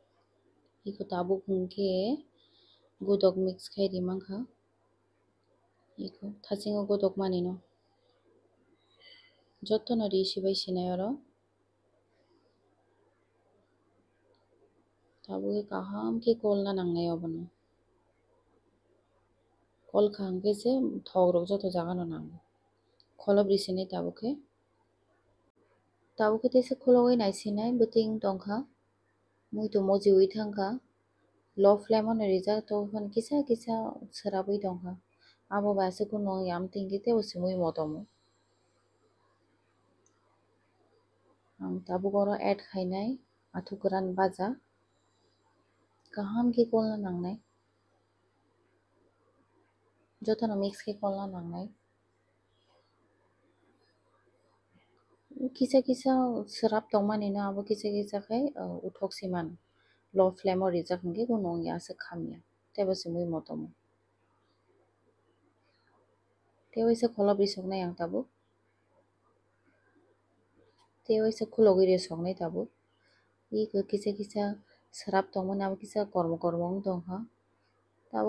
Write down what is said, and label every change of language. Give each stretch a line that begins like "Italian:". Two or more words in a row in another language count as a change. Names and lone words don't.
Kok Borok: iko tabuk hingke gudok mix khai rimangkha Iko thasingo godok mani no jotono ri sibai sinai oro tabuke kaham ke kol na nangnai obono kol khangke se thok rok joto jaga no nango kholob risinai tabuke tesa khulogoi naisinai buting tongkha mui to moji ui thangkha
English: low flame on
Kok Borok: rijak tokon kisa kisa serabui tongkha abo basa kuno yam tingki tebo simui motomo ang tabuk oro add khainai athu goran baja kaham ke kolna nangnai jotono mix ke kolna nangnai kisa kisa serap tongmani no abo kisa kisa khai uthok siman
English: low flame
Kok Borok: o rijak hingke kuno ya ase khamya tebo simui motomo tewaisa kholob risoknai ang tabuk tewaisa khulogoi resoknai tabuk iko kisa kisa serap tongmani abo kisa kormo kormo ong tongkha tabuk